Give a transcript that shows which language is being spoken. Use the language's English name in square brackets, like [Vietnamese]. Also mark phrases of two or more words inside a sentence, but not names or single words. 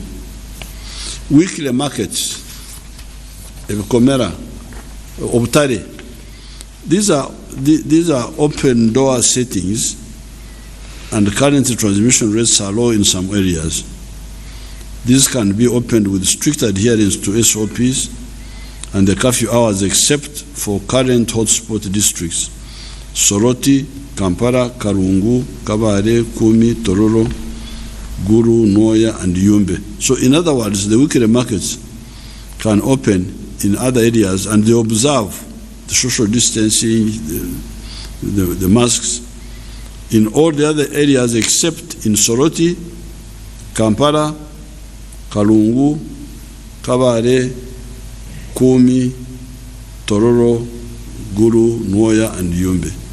[English] Weekly markets, Komera, Obtare, these are open door settings, and currently transmission rates are low in some areas. These can be opened with strict adherence to SOPs and the curfew hours except for current hotspot districts: Soroti, Kampala, Karungu, Kabare, Kumi, Tororo, Guru, Noya, and Yumbe. So in other words, the weekly markets can open in other areas and they observe the social distancing, the masks, in all the other areas except in Soroti, Kampala, Kalungu, Kabare, Kumi, Tororo, Guru, Noya, and Yumbe.